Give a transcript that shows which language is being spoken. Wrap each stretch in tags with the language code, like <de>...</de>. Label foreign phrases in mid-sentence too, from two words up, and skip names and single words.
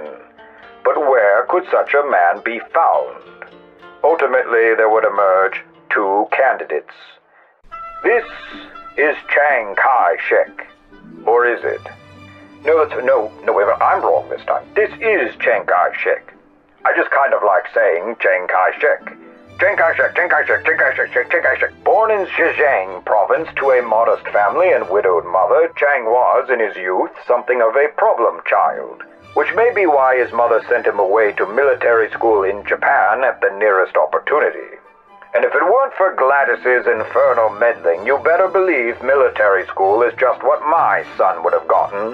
<en>But where could such a man be found? Ultimately, there would emerge 2 candidates. This is Chiang Kai-shek. Or is it? No, wait, I'm wrong this time. This is Chiang Kai-shek. I just kind of like saying Chiang Kai-shek. Chiang Kai-shek, Chiang Kai-shek, Chiang Kai-shek, Chiang Kai-shek. Born in Zhejiang province to a modest family and widowed mother, Chiang was, in his youth, something of a problem child, which may be why his mother sent him away to military school in Japan at the nearest opportunity. And if it weren't for Gladys's infernal meddling, you better believe military school is just what my son would have gotten.</en>